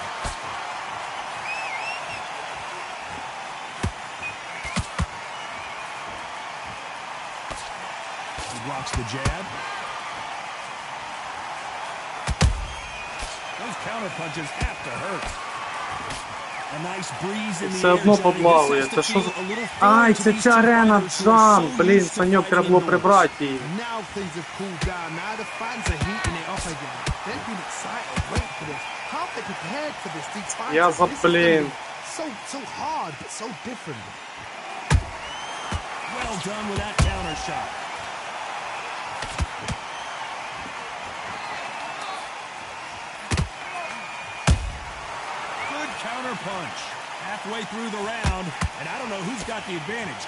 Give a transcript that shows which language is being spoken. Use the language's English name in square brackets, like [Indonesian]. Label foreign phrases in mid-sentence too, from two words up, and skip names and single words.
[English] He blocks the jab. Those counter punches have to hurt. [Ukrainian] Все одно поплаває. Це що за... Ай, це ця арена Джан. Блін, Саньок, треба було прибрати її. Я за, блін. [English] Well done with that counter shot. Counter punch halfway through the round, and I don't know who's got the advantage.